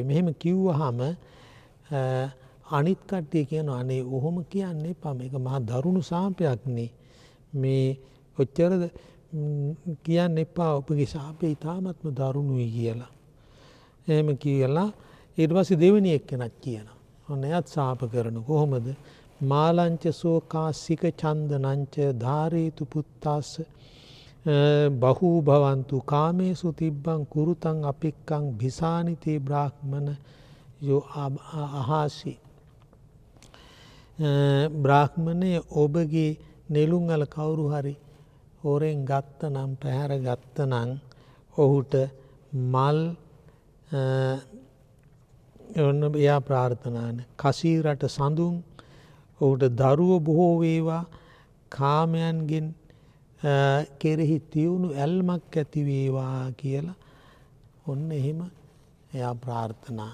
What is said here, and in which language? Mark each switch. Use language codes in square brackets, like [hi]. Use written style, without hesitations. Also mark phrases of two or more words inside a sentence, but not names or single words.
[si] මෙහෙම කිව්වහම අනිත් කට්ටිය කියනවා අනේ ඔහොම කියන්න එපා. මේක මහා දරුණු සාපයක් නේ. මේ ඔච්චරද කියන්න එපා. ඔබගේ සාපේ ඉතාමත්ම දරුණුයි කියලා. එහෙම කියලා ඊට පස්සේ දෙවෙනි එක්කෙනක් කියනවා. ඔන්න එයත් සාප කරන කොහොමද? [pi] මාලංච සෝකාසික චන්දනංච ධාරේතු පුත්තාස බහූ භවන්තු කාමේසු තිබ්බං කුරුතං අපික්කං භිසානිතේ බ්‍රාහ්මණ යෝ අහාසි. [si] බ්‍රාහ්මණය ඔබගේ නෙළුම් අල කවුරු හරි හොරෙන් ගත්ත නම්, පැහැර ගත්ත නම් ඔහුට මල් ඔන්න එයා ප්‍රාර්ථනාන කසීරට සඳුන්, ඔහුට දරුව බොහෝ වේවා, කාමයන්ගෙන් කෙරෙහි තියුණු ඇල්මක් ඇති වේවා කියලා ඔන්න එහෙම එයා ප්‍රාර්ථනා.